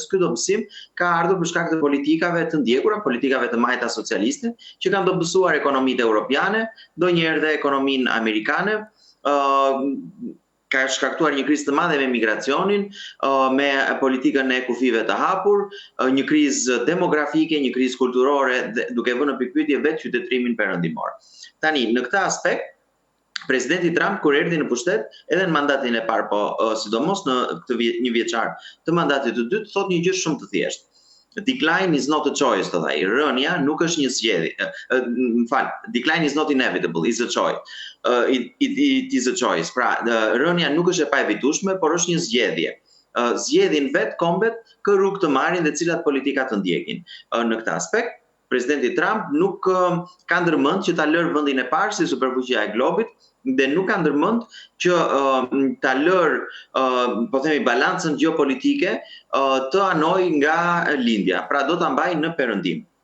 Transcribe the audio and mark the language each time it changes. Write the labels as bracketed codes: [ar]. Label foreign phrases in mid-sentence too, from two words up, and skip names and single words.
[sq] Ky dobësim ka ardhur për shkak të politikave të ndjekura, politikave të majta socialiste, që kanë dobësuar ekonomitë europiane, ndonjëherë dhe ekonominë amerikane, ka shkaktuar një krizë të madhe me migracionin, me politikën e kufive të hapur, një krizë demografike, një krizë kulturore, duke vënë në pikpyetje vetë qytetrimin perëndimor. Tani, në këtë aspekt, presidenti Trump kur erdhi në pushtet, edhe në mandatin e parë, po sidomos në këtë një vjeçar të mandatit të dytë, thot një gjë shumë të thjeshtë. [en] Decline is not a choice, [sq] thotë ai. Rënja nuk është një zgjedhje. [en] Decline is not inevitable, is a choice. It is a choice. [sq] Pra, rënja nuk është e paevitueshme, por është një zgjedhje. Zgjedhin vetë kombet kë rrugë të marrin dhe cilat politika të ndjekin. Në këtë aspekt, presidenti Trump nuk ka ndërmend që ta lërë vendin e parë si superfuqia e globit dhe nuk ka ndërmend që ta lërë, po themi, balancën gjeopolitike të anoj nga lindja, pra do ta mbajë në perëndim.